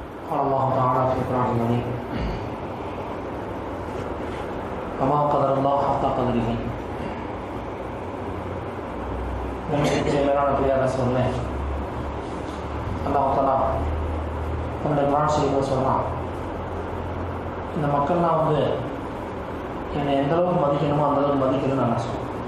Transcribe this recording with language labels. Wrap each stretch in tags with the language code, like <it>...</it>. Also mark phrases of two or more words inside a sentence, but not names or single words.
<ar>قال الله تعالى في القرآن المجيد وما قدر الله حق قدره.</ar> <ta>மேலான பிரியாத சொன்னேன். அல்லாஹ் தஆலா அந்த குர்ஆன் ஷரீஃப்ல சொல்றான், இந்த மக்கள்லாம் என்னை எந்த அளவுக்கு மதிக்கணுமோ அந்த அளவுக்கு மதிக்கணும்னு நான் சொல்லுவேன்.</ta>